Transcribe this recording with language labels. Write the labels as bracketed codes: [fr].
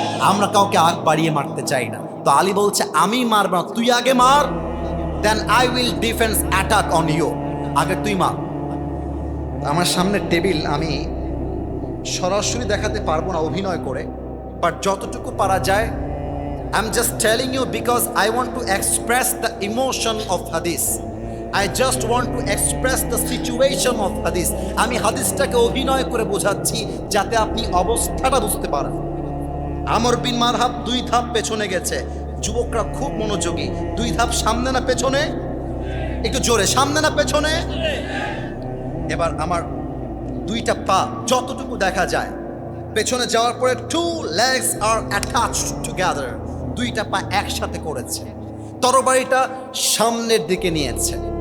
[bn] আমরা কাউকে আগ বাড়িয়ে মারতে চাই না। তো আলী বলছে, আমি মারব না, তুই আগে মার, [en] then I will defence attack on you, [bn] আগে তুই মার। আমার সামনে টেবিল, আমি সরাসরি দেখাতে পারবো না অভিনয় করে, বাট যতটুকু পারা যায়, [en] I am just telling you because I want to express the emotion of হাদিস। I just want to express the situation of hadith. [bn] আমি হাদিসটাকে অভিনয় করে বোঝাচ্ছি যাতে আপনি অবস্থাটা বুঝতে পারেন। আমর বিন মারহাব 2 ধাপ পেছনে গেছে। যুবকরা খুব মনোযোগী। 2 ধাপ সামনে না পেছনে? একটু জোরে, সামনে না পেছনে? এবার আমার 2টা পা যতটুকু দেখা যায় পেছনে যাওয়ার পরে [en] 2 legs are attached together, [bn] 2টা পা একসাথে করেছে, তরবারিটা সামনের দিকে নিয়েছে।